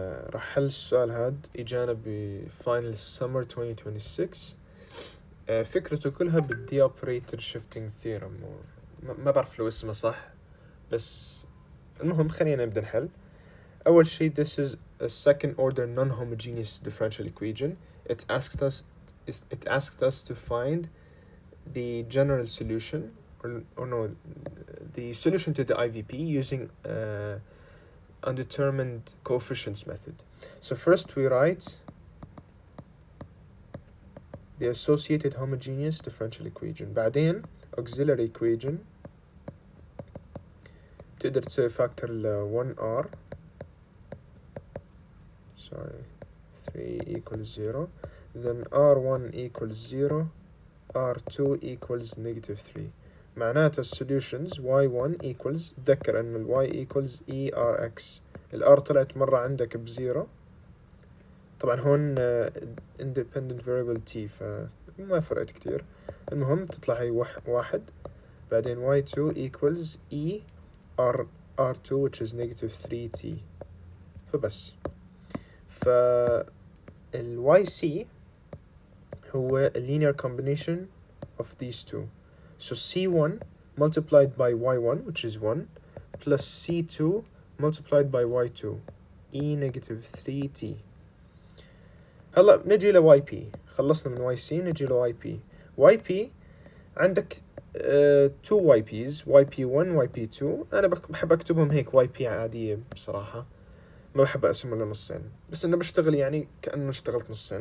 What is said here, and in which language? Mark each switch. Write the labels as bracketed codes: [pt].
[ar] راح حل السؤال هاد إجانا بفاينل سمر 2026. فكرته كلها بالدي اوبريتور شيفتنج ثيرم، ما بعرف لو اسمه صح، بس المهم خلينا نبدأ نحل. أول شيء [en] this is a second order non-homogeneous differential equation. It asked us to find the general solution or no, the solution to the IVP using Undetermined Coefficients method. So first we write the associated homogeneous differential equation. بعدين auxiliary equation تقدر تسوي factor ل 1r 3 equals 0, then r1 equals 0, r2 equals negative 3. [ar] معناته السوليوشنز y1 equals، تذكر انه ال y equals erx. ال r طلعت مرة عندك بزيرو، طبعا هون independent variable t فما فرقت كتير. المهم تطلع هي واحد. بعدين [en] y2 equals e r2 which is negative 3t. فبس ال yc هو a linear combination of these two. So C1 multiplied by Y1 which is 1 plus C2 multiplied by Y2 E negative 3T. [ar] هلا نجي ل YP. خلصنا من YC نجي ل YP. YP عندك two YPs YP1 YP2. أنا بحب أكتبهم هيك YP عادية بصراحة، ما بحب أقسمهم لنصين، بس إنه بشتغل يعني كأنه اشتغلت نصين.